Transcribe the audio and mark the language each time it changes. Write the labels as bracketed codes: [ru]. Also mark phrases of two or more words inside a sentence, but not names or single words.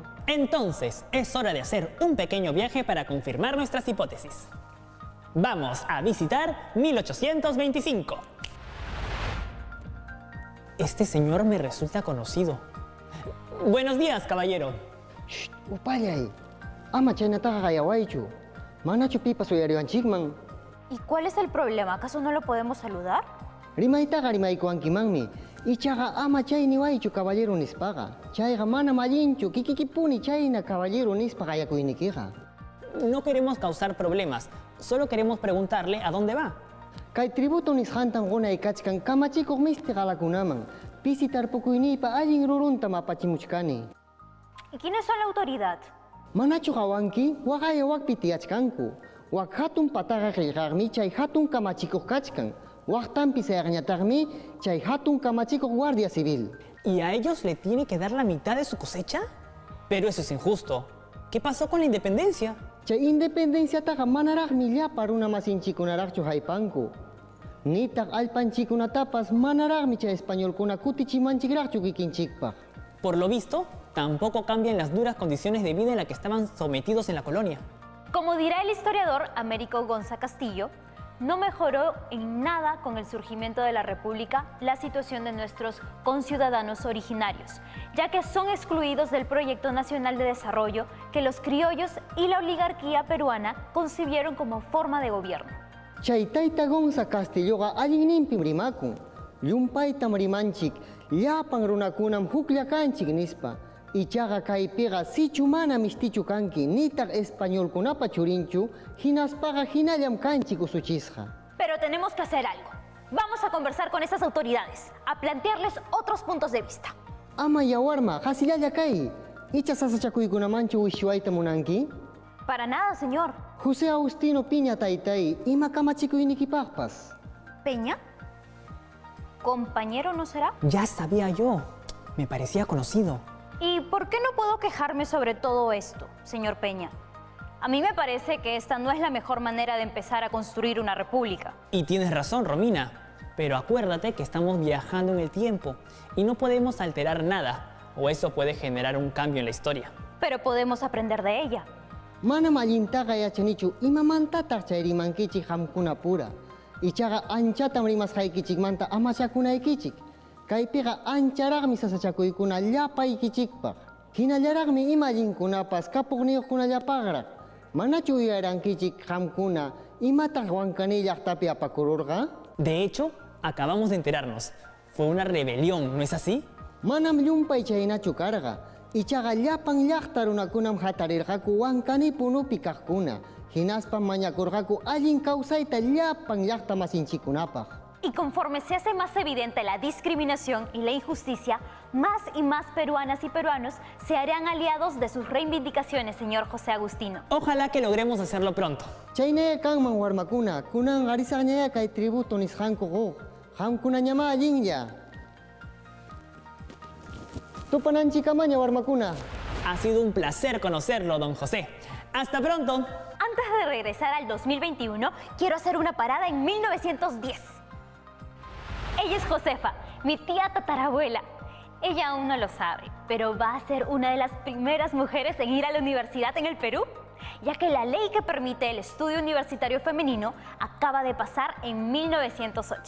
[es] Entonces, es hora de hacer un pequeño viaje para confirmar nuestras hipótesis. Vamos a visitar 1825. Este señor me resulta conocido. Buenos días, caballero. Shh, [qu] upayay. Ama chayna taga kayawaychu. Mana chupi pasoyariwan chikman. [es] ¿Y cuál es el problema? ¿Acaso no lo podemos saludar? [qu] Rimaytaqa rimaykuwankimanmi. Ichaqa ama chay niwaychu caballero nispaqa. Chayqa mana mallinchu kikikipuni chayna caballero nispa qayakuynikiqa. [es] No queremos causar problemas, solo queremos preguntarle a dónde va. [qu] Kay tributo nisqantan qunay kachkan kamachikuq misti qalakunaman. Pisi tarpukuynipa allin rurunta mapachimuchkani. [es] ¿Y quiénes son la autoridad? [qu] Manachu qawanki waqaya waqpi tiyachkanku. Waq hatun pataqa qillqaqmi chay hatun kamachikuq kachkan. Waqtanpi sayaqñataqmi chay hatun kamachikuq [es] guardia civil. ¿Y a ellos le tiene que dar la mitad de su cosecha? Pero eso es injusto. ¿Qué pasó con la independencia? [qu] Chay independenciataqa manaraqmi llapa runamasinchikunaraqchu haypanku. Nitaq allpanchikunatapas manaraqmi chay españolkuna kutichimanchikraqchu kikinchikpaq. [es] Por lo visto, tampoco cambian las duras condiciones de vida en las que estaban sometidos en la colonia. Como dirá el historiador Américo Gonza Castillo, no mejoró en nada con el surgimiento de la República la situación de nuestros conciudadanos originarios, ya que son excluidos del proyecto nacional de desarrollo que los criollos y la oligarquía peruana concibieron como forma de gobierno. [qu] Chay tayta Gonza Castilloqa allinninpim rimakun. Llumpaytam rimanchik, llapan runakunam hukllakanchik nispa. Ichaqa kaypiqa sichu mana mistichu kanki, nitaq españolkunapa churinchu, hinaspaqa hinallam kanchik usuchisqa. [es] Pero tenemos que hacer algo. Vamos a conversar con esas autoridades, a plantearles otros puntos de vista. [qu] Ama yawarma, hasillalla kay. Icha sasachakuykunamanchu wishiwayta munanki? [es] Para nada, señor. [qu] José Agustino Piña taytay, ima kamachikuynikipaqpas. [es] ¿Peña? ¿Compañero no será? Ya sabía yo. Me parecía conocido. ¿Y por qué no puedo quejarme sobre todo esto, señor Peña? A mí me parece que esta no es la mejor manera de empezar a construir una república. Y tienes razón, Romina. Pero acuérdate que estamos viajando en el tiempo y no podemos alterar nada, o eso puede generar un cambio en la historia. Pero podemos aprender de ella. [qu] Mana mallintaqa yachanichu, imamantataq chay rimankichik hamkuna pura. Ichaqa anchatam rimasqaykichikmanta amachakunaykichik. Kaypiqa ancharaqmi sasachakuykuna llapaykichikpaq. Hinallaraqmi imallinkunapas kapuqniyuqkunallapaqraq. Manachu yarankichik hamkuna, imataq wankani llaqtapi apakururqa? [es] De hecho, acabamos de enterarnos. Fue una rebelión, ¿no es así? [qu] Manam llumpay chaynachu karqa. Ichaqa llapan llaqta runakunam hatarirqaku wankani punupi kaqkuna. Hinaspa mañakurqaku allin kawsayta llapan llaqta masinchikunapaq. [es] Y conforme se hace más evidente la discriminación y la injusticia, más y más peruanas y peruanos se harán aliados de sus reivindicaciones, señor José Agustino. Ojalá que logremos hacerlo pronto. [qu] Chayne kanman warmakuna, kunan arisaqñaya kay tributo nisqankuquq. Hamkuna ñama allinlla. Tupananchikamaña warmakuna. [es] Ha sido un placer conocerlo, don José. ¡Hasta pronto! Antes de regresar al 2021, quiero hacer una parada en 1910. Ella es Josefa, mi tía tatarabuela. Ella aún no lo sabe, pero va a ser una de las primeras mujeres en ir a la universidad en el Perú, ya que la ley que permite el estudio universitario femenino acaba de pasar en 1908.